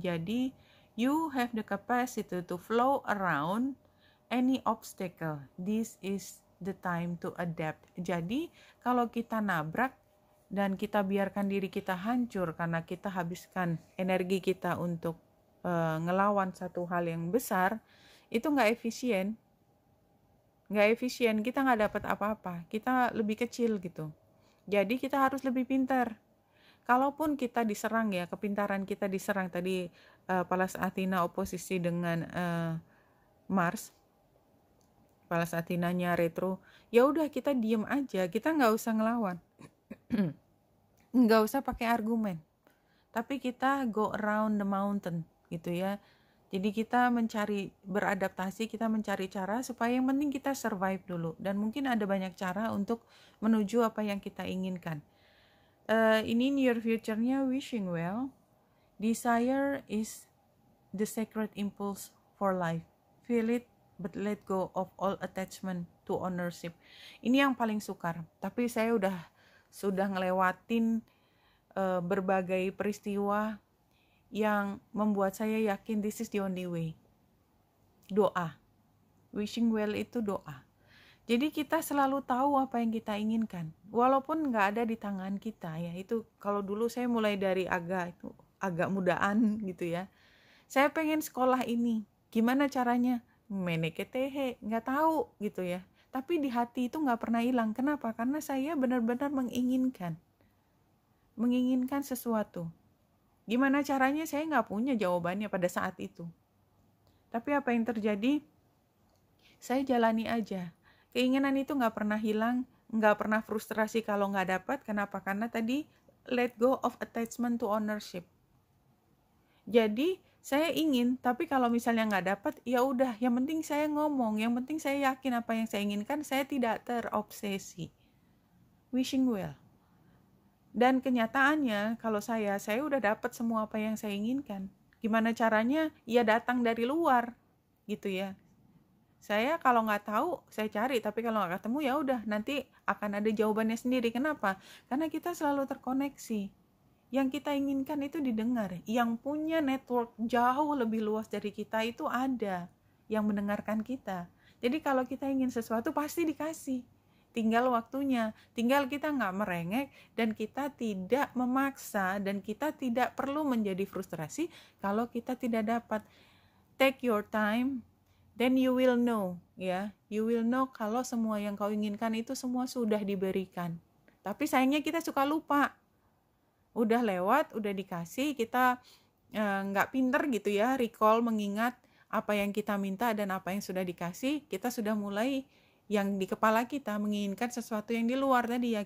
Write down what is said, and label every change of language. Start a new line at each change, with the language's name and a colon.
Indonesian: Jadi
English: you have the capacity to flow around any obstacle. This is the time to adapt.
Indonesian: Jadi kalau kita nabrak dan kita biarkan diri kita hancur karena kita habiskan energi kita untuk ngelawan satu hal yang besar, itu nggak efisien, nggak efisien, kita nggak dapat apa-apa, kita lebih kecil gitu. Jadi kita harus lebih pintar. Kalaupun kita diserang ya, kepintaran kita diserang tadi, Pallas Athena oposisi dengan Mars, Pallas Athenanya retro, ya udah kita diem aja, kita nggak usah ngelawan, nggak usah pakai argumen, tapi kita
English: go around the mountain
Indonesian: gitu ya. Jadi kita mencari beradaptasi, kita mencari cara supaya yang penting kita survive dulu, dan mungkin ada banyak cara untuk menuju apa yang kita inginkan. Ini
English: near future-nya wishing well. Desire is the sacred impulse for life. Feel it, but let go of all attachment to ownership.
Indonesian: Ini yang paling sukar. Tapi saya sudah ngelewatin berbagai peristiwa yang membuat saya yakin
English: this is the only way.
Indonesian: Doa. Wishing well itu doa. Jadi kita selalu tahu apa yang kita inginkan, walaupun nggak ada di tangan kita ya. Itu kalau dulu saya mulai dari agak mudaan gitu ya. Saya pengen sekolah ini, gimana caranya? Meneketehe, nggak tahu gitu ya. Tapi di hati itu nggak pernah hilang. Kenapa? Karena saya benar-benar menginginkan sesuatu. Gimana caranya? Saya nggak punya jawabannya pada saat itu. Tapi apa yang terjadi? Saya jalani aja. Keinginan itu nggak pernah hilang, nggak pernah frustrasi kalau nggak dapat. Kenapa? Karena tadi
English: let go of attachment to ownership.
Indonesian: Jadi saya ingin, tapi kalau misalnya nggak dapat, ya udah. Yang penting saya ngomong, yang penting saya yakin apa yang saya inginkan. Saya tidak terobsesi. Wishing well. Dan kenyataannya, kalau saya udah dapat semua apa yang saya inginkan. Gimana caranya? Ya datang dari luar, gitu ya. Saya kalau nggak tahu, saya cari. Tapi kalau nggak ketemu, ya udah. Nanti akan ada jawabannya sendiri. Kenapa? Karena kita selalu terkoneksi. Yang kita inginkan itu didengar. Yang punya network jauh lebih luas dari kita itu ada yang mendengarkan kita. Jadi kalau kita ingin sesuatu, pasti dikasih. Tinggal waktunya, tinggal kita nggak merengek, dan kita tidak memaksa, dan kita tidak perlu menjadi frustrasi kalau kita tidak dapat.
English: Take your time, then you will know, ya. You will know
Indonesian: kalau semua yang kau inginkan itu semua sudah diberikan. Tapi sayangnya kita suka lupa. Udah lewat, udah dikasih, kita nggak pinter gitu ya, recall, mengingat apa yang kita minta dan apa yang sudah dikasih. Kita sudah mulai yang di kepala kita menginginkan sesuatu yang di luar tadi ya.